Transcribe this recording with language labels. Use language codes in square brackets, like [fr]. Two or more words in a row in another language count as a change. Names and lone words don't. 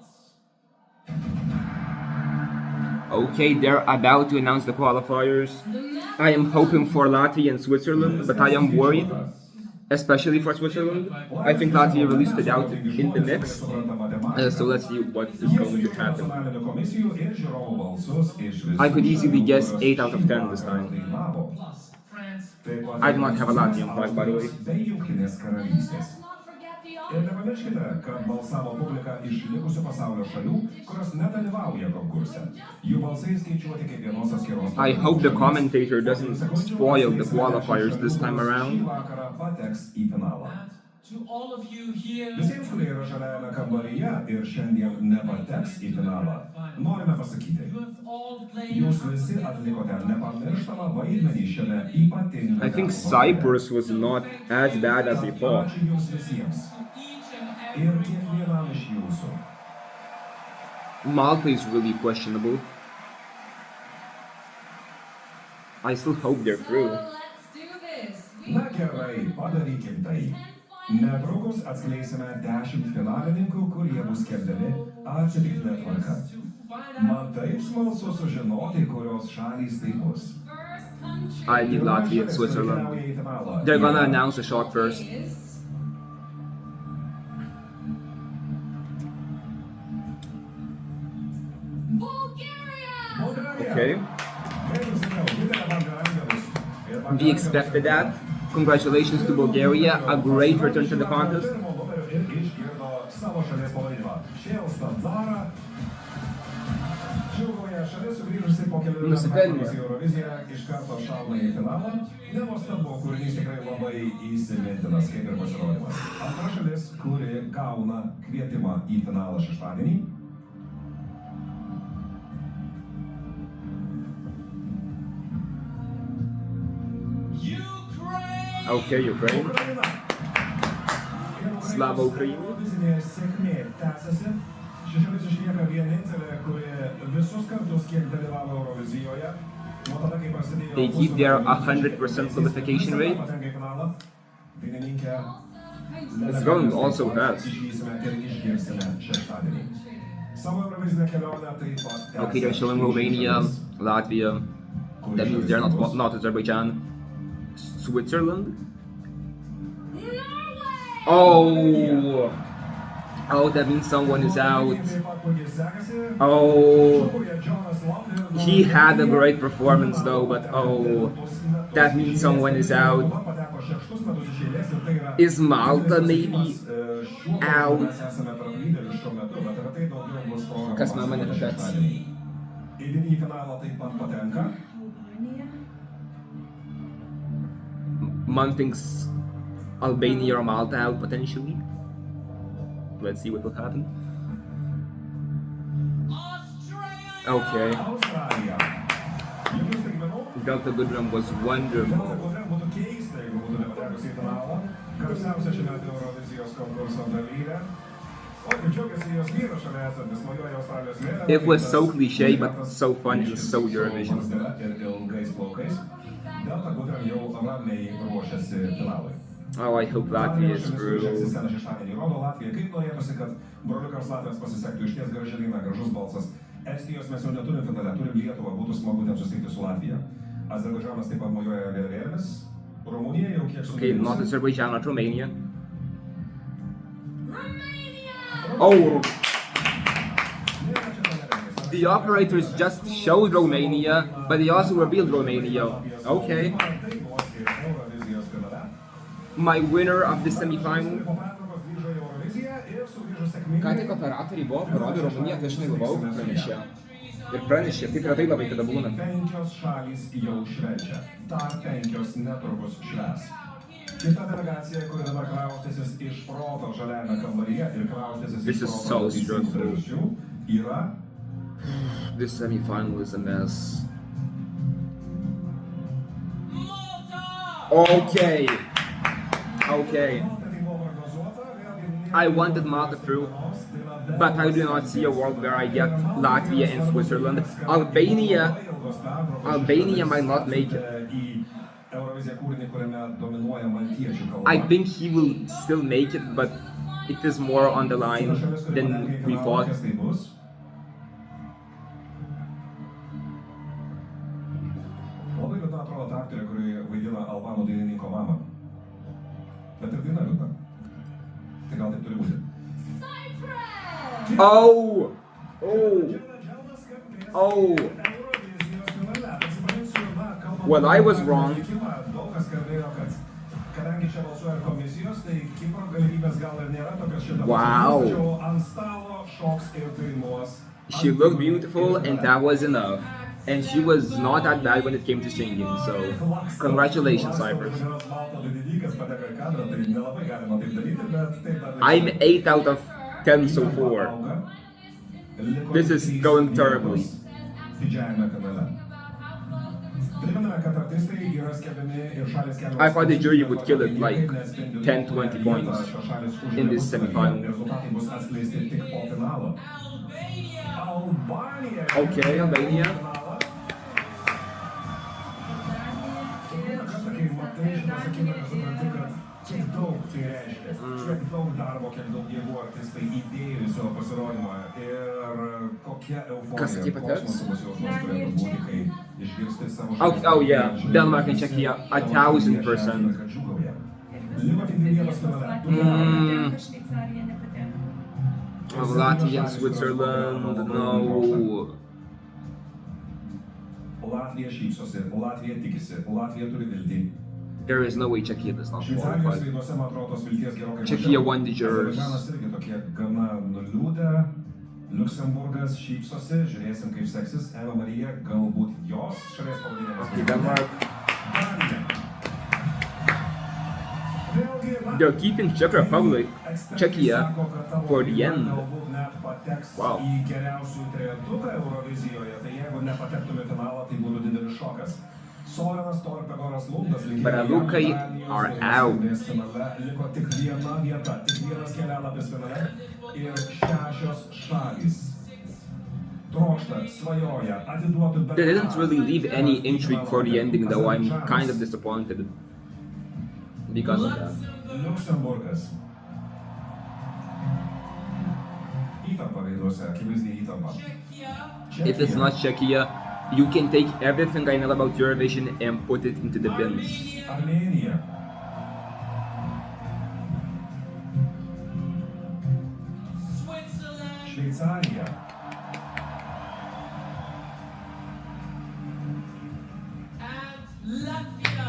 [en] Okay, they're about to announce the qualifiers. I am hoping for Latvia and Switzerland, but I am worried, especially for Switzerland. I think Latvia really stood out in the mix, so let's see what is going to happen. [lt] Nacionalinių komisijų ir žiūrovų balsus iš visų [en] I could easily [lt] šalių, [en] guess [lt] kurios [en] 8 out of [lt] šį [en] 10 this [lt] vakarą [en] time. [lt] dainavo. Taip pat [en] I do not have a Latvian flag, by the way. [lt] bei Jungtinės karalystės. Ir nepamirškite, kad balsavo publika iš likusių pasaulio šalių, kurios nedalyvauja konkurse. Jų balsai skaičiuoti kiekvienos atskiros. [en] I hope the commentator doesn't spoil the qualifiers this time [lt] Šį [en] around. [lt] vakarą pateks į finalą. [en] To all of you here, [lt] Visiems, kurie yra žaliajame kambaryje ir šiandien nepateks į finalą, norime pasakyti, [en] you have all played [lt] jūs visi atlikote nepamirštamą vaidmenį šiame ypatingame. [en] I think Cyprus was not as bad as they thought. [lt] Ačiū jums visiems [en] each and [lt] ir [en] every [lt] kiekvienam iš jūsų. [en] Malta is really questionable. I still hope they're through. Let's do this. [lt] Na gerai, padarykim tai. Netrukus atskleisime 10 finalininkų, kurie bus skelbiami atsitiktinė tvarka. Man taip smalsu sužinoti, kurios šalys tai bus. [en] First country I need Latvia and Switzerland. [lt] Keliauja į finalą. [en] They're gonna announce the shot first. is Bulgaria. Okay. We expected that. Congratulations to Bulgaria, a great return to the contest. [lt] Nusipelnė. Iš karto šauna į finalą. Nenuostabu, kūrinys tikrai labai įsimintinas, kaip ir pasirodymas. Antra šalis, kuri gauna kvietimą į finalą šeštadienį. [en] Ukraine. Okay, Ukraine. [lt] Ukraina. [uk] Слава Україні. [lt] Eurovizinė sėkmė tęsiasi. Ši šalis išlieka vienintelė, kuri visus kartus, kiek dalyvavo Eurovizijoje, nuo tada, kai prasidėjo [en] They keep their 100% qualification rate. [lt] patenka į finalą. Dainininkė [en] It's going also fast. [lt] išvysime ir išgirsime šeštadienį. Savo Eurovizinę kelionę taip pat [en] Okay, they're showing Romania, Latvia. That means they're not Azerbaijan. Switzerland? Oh! Oh, that means someone is out. Oh. He had a great performance though, but oh. That means someone is out. Is Malta maybe out? [lt] Kas man nepateks? Į didįjį finalą taip pat patenka. [en] Man thinks Albania or Malta out potentially. Let's see what will happen. Australia. Okay. [lt] Australija. Jokių staigmenų. [en] Delta Goodrum was wonderful. [lt] Būtų keista, jeigu būtų nepatekusi į finalą. Garsiausia šiame Eurovizijos konkurso dalyvė. O kaip džiaugiasi jos vyras šalia esantis, mojuoja Australijos vėliava. [en] It was so cliche, but so fun and so Eurovision. [lt] Ir ilgais plaukais. Delta Goodrum jau ramiai ruošiasi finalui. [en] Oh, I hope Latvia is through. [lt] Sceną šeštadienį rodo Latvija. Kaip norėtųsi, kad broliukams Latvijos pasisektų iš ties graži daina, gražus balsas. Estijos mes jau neturim finale, turim Lietuvą, būtų smagu ten susitikti su Latvija. Azerbaidžanas taip pat mojuoja vėliavėlėmis. Rumunija jau kiek [en] Okay, not Azerbaijan, not Romania. Romania. Oh! The operators just showed Romania, but they also revealed Romania. Okay. My winner of the semi-final. [lt] Ką tik operatoriai buvo parodę Rumuniją, tai aš negalvojau, kad pranešė. Ir pranešė, kaip retai labai tada būna. 5 šalys jau švenčia, dar 5 netrukus švęs. Kita delegacija, kuri dabar kraustysis iš proto žaliajame kambaryje ir kraustysis [en] This [lt] iš [en] is [lt] proto [en] so [lt] dėl teisingų [en] stressful. [lt] priežasčių, yra [en] This semi-final is a mess. Malta. Okay. Okay. I wanted Malta through, but I do not see a world where I get Latvia and Switzerland. Albania might not make it. I think he will still make it, but it is more on the line than we thought. [lt] Kas tai bus? Labai liūdna atrodo ta aktorė, kuri vaidina albanų dainininko mamą. Bet ir daina liūdna. Tai gal taip turi būti. [en] Cyprus! Oh! Oh! Oh! Well, I was wrong. [lt] Daug kas kalbėjo, kad kadangi čia balsuoja ir komisijos, tai Kipro galimybės gal ir nėra tokios šitą. [en] Wow. [lt] Tačiau ant stalo šoks ir dainuos. [en] She looked beautiful, and that was enough. And she was not that bad when it came to singing, so congratulations, Cyprus. I'm 8 out of 10 so far. This is going terribly. I thought the jury would kill it like 10-20 points in this semi-final. Okay, Albania. [lt] Kiek daug tai reiškia, kiek daug darbo, kiek daug jėgų artistai įdėjo į savo pasirodymą ir kokia Kas euforija, sakė pateks? kosmoso jausmas turėtų būti, kai išgirsti savo [en] Oh yeah, Denmark and Czechia 1000%. [lt] kad džiūgauja. Liko tik vienas finale. Šveicarija nepatenka. [en] Latvia and Switzerland, no. [lt] Latvija šypsosi, Latvija tikisi, Latvija turi viltį. [en] There is no way Czechia does not [lt] Šveicarijos [en] qualify. [lt] veiduose, man atrodo, tos vilties gerokai Čekija mažiau. [en] won the jurors. [lt] Azerbaidžanas irgi tokie gana nuliūdę. Liuksemburgas šypsosi, žiūrėsim kaip seksis. Eva Marija, galbūt jos šalies pavadinimas. [en] Okay, Denmark. [lt] Danija. Vėlgi, na, [en] They're keeping Czech Republic, [lt] ekspertai [en] Czechia, [lt] sako, kad tavo [en] for the [lt] daina [en] end. [lt] galbūt net pateks [en] Wow. [lt] į geriausių trejetuką Eurovizijoje. Tai jeigu nepatektume į finalą, tai būtų didelis šokas. Sorenas Torpegoras Lundas [en] Brazukai are out. [lt] Liko tik viena vieta, tik vienas kelialapis finale ir 6 šalys. Trokšta, svajoja, atiduotų bet [en] They didn't [lt] ką. [en] really leave any intrigue for the ending, though. I'm kind of disappointed because of that. [lt] Liuksemburgas. Įtampa veiduose, akivaizdžiai įtampa. [en] Czechia. If it's not Czechia, you can take everything I know about Eurovision and put it into the bins. [lt] Armėnija. [en] Switzerland. [lt] Šveicarija. [en] And Latvia.